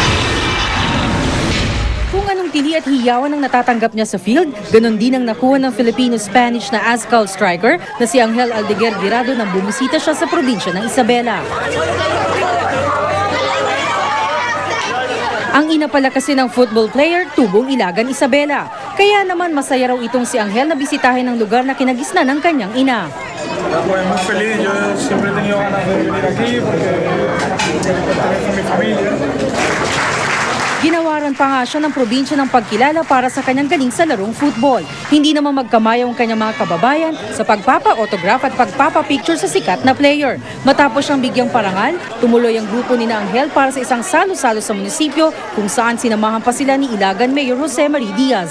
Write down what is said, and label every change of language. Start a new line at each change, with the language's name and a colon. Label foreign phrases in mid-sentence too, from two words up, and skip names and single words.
Filipino: Kung anong tili at hiyawan ang natatanggap niya sa field, ganon din ang nakuha ng Filipino-Spanish na Ascal striker na si Angel Aldeguer Guirado nang bumisita siya sa probinsya ng Isabela. Ang ina pala kasi ng football player, tubong Ilagan, Isabela. Kaya naman masaya raw itong si Angel na bisitahin ng lugar na kinagisnan ng kanyang ina.
Spanish: Pues muy feliz, yo siempre he tenido ganas de venir aquí porque también con mi familia.
Filipino: Ginawaran pa nga siya ng probinsya ng pagkilala para sa kanyang galing sa larong football. Hindi naman magkamayaw ang kanyang mga kababayan sa pagpapa-autograph at pagpapa-picture sa sikat na player. Matapos siyang bigyang parangal, tumuloy ang grupo ni Angel para sa isang salo-salo sa munisipyo kung saan sinamahan pa sila ni Ilagan Mayor Jose Marie Diaz.